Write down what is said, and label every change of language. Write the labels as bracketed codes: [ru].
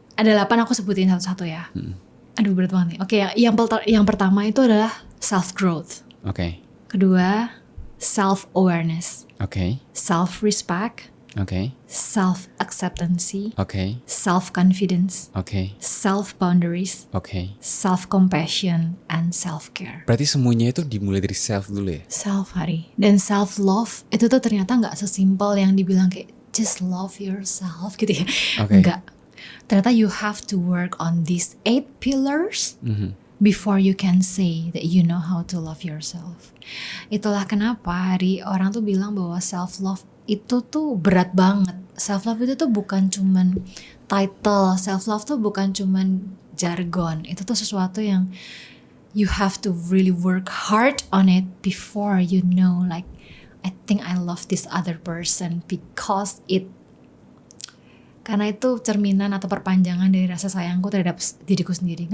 [id] Ada 8 aku sebutin satu-satu ya. Aduh berat banget nih. Oke, yang pertama itu adalah self growth. Oke. [en] Kedua, self-awareness, self-respect, self-acceptance, self-confidence, self-boundaries, self-compassion, and self-care. [id] Berarti semuanya itu dimulai dari self dulu ya? Self Hari. Dan self-love itu tuh ternyata gak sesimpel yang dibilang kayak [en] just love yourself [id] gitu ya. Enggak. [en] Ternyata you have to work on these 8 pillars before you can say that you know how to love yourself. [id] Itulah kenapa Hari orang tuh bilang bahwa self-love itu tuh berat banget. Self-love itu tuh bukan cuman title. Self-love tuh bukan cuman jargon. Itu tuh sesuatu yang [en] you have to really work hard on it before you know like I think I love this other person because [id] karena itu cerminan atau perpanjangan dari rasa sayangku terhadap diriku sendiri.